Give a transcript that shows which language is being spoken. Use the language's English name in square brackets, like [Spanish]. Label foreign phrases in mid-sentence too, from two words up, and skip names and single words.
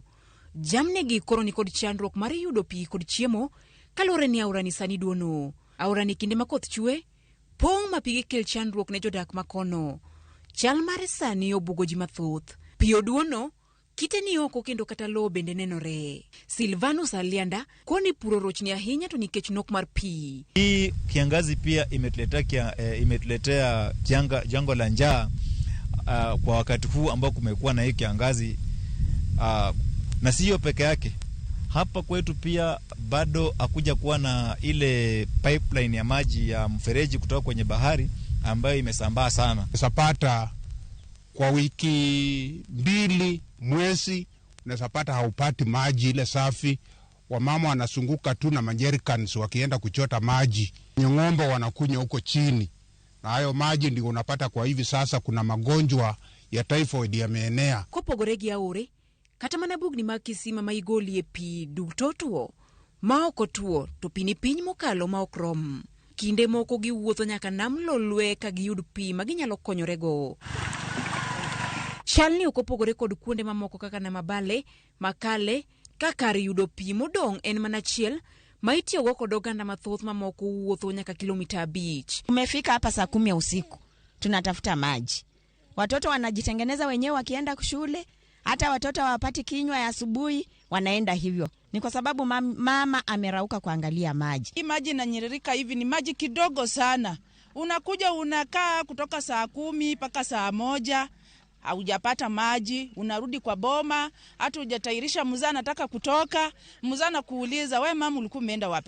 [Luo (Kenya and Tanzania)] Jamne gi koro ni kod chandruok mar yudo pi kod chiemo kalore ni aora ni sani duono. Aora ni kinde ma koth chwe pong' ma pige kel chandruok ne jodak makono. Chal mar sani obugo ji mathoth. Pi oduono kite ni oko kendo kata lo bende nenore. Silvanus Alianda koni puro rochni ahinya to nikech nok mar pi. [Swahili] Hii kiangazi pia imetuletea janga la njaa kwa wakati huu ambao kumekuwa na hii kiangazi. Na siyo peke yake, hapa kwetu pia bado hakuja kuwa na ile pipeline ya maji ya mfereji kutoka kwenye bahari ambayo imesambaa sana. Unasapata kwa wiki 2 mwezi unasapata haupati maji ile safi. Wamama wanasunguka tu na majerikans wakienda kuchota maji. Ng'ombe wanakunywa huko chini. Na hayo maji ndio unapata kwa hivi sasa kuna magonjwa ya typhoid yameenea. [Luo (Kenya and Tanzania)] Kopogoregi aore kata mana bugni mag kisima ma igoli e pi duto tuo ma oko tuo to pini piny mokalo ma okrom. Kinde moko giwuotho nyaka nam Lolwe ka giyud pi ma ginyalo konyorego. Chalni okopogore kod kuonde mamoko kaka Namabale, Makale, kakar yudo pi modong' en mana chiel ma itiyogo kod oganda mathoth mamoko wuotho nyaka kilomita 5. [Swahili] Tumefika hapa saa 10 usiku tunatafuta maji. Watoto wanajitengeneza wenyewe wakienda shule. Hata watoto wapati kinywa ya asubuhi wanaenda hivyo. Ni kwa sababu mama amerauka kuangalia maji. Hii maji inanyiririka hivi ni maji kidogo sana. Unakuja unakaa kutoka saa 10 mpaka saa 1 haujapata maji, unarudi kwa boma, hata hujatairisha mzaa anataka kutoka, mzaa na kuuliza, "Wewe mama ulikuwa umeenda wapi?"